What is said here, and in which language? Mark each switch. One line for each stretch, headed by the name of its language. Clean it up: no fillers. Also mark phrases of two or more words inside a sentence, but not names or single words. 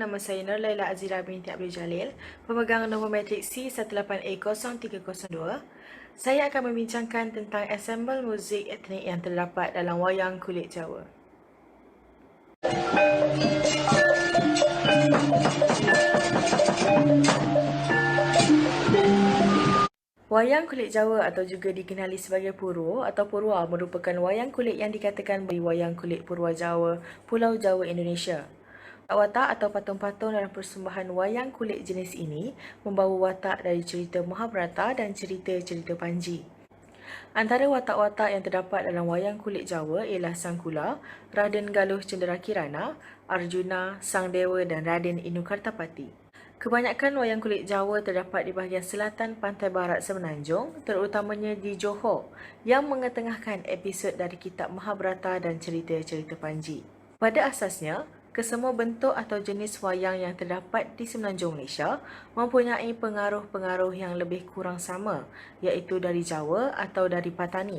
Malay: Nama saya Nur Laila Azira binti Abdul Jalil, pemegang nombor matrik C18A0302. Saya akan membincangkan tentang ensemble muzik etnik yang terdapat dalam wayang kulit Jawa. Wayang kulit Jawa atau juga dikenali sebagai Purwo atau Purwa merupakan wayang kulit yang dikatakan bagi wayang kulit Purwa Jawa, Pulau Jawa, Indonesia. Watak atau patung-patung dalam persembahan wayang kulit jenis ini membawa watak dari cerita Mahabharata dan cerita-cerita Panji. Antara watak-watak yang terdapat dalam wayang kulit Jawa ialah Sangkula, Raden Galuh Cenderakirana, Arjuna, Sang Dewa dan Raden Inu Kartapati. Kebanyakan wayang kulit Jawa terdapat di bahagian selatan pantai barat Semenanjung, terutamanya di Johor, yang mengetengahkan episod dari kitab Mahabharata dan cerita-cerita Panji. Pada asasnya, kesemua bentuk atau jenis wayang yang terdapat di Semenanjung Malaysia mempunyai pengaruh-pengaruh yang lebih kurang sama, iaitu dari Jawa atau dari Patani.